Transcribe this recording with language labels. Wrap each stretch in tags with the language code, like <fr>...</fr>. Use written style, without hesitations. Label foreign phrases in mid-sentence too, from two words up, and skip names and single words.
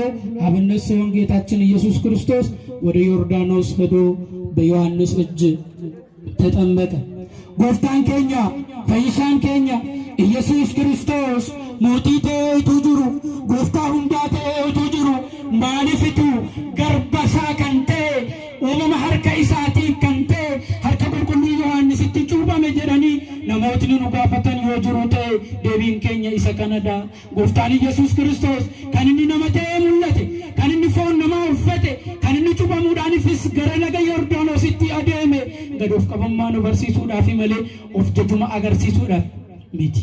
<am>አብነት ሲሆን ጌታችን ኢየሱስ ክርስቶስ ወደ ዮርዳኖስ ሄዶ በዮሐንስ እጅ ተጠመቀ።</am> <om>ጎፍታን ኬኛ ፈይሳን ኬኛ ኢየሱስ ክርስቶስ ሞቲ ተይቱ ጅሩ ጎፍታ ሁንዳ ተይቱ ጅሩ ማሊፊቱ ገርበሳ ከንቴ ኡመማ ሀርከ ኢሳቲ ከንቴ ሀርከ ቁልቁሉ ዮሐንስቲ ጩበመ ጀደኒ namootni nu gaafatan yoo jiru ta'e deebiin keenya isa kanadha. Gooftaan Yesuus Kiristoos kan inni nama ta'ee mul'ate, kan inni foon namaa uffate, kan inni cubamuudhaanifis gara laga Yordaanositti adeeme gad of qabummaa nu barsiisuudhaaf malee of jajuma agarsiisuudhaaf miti.</om>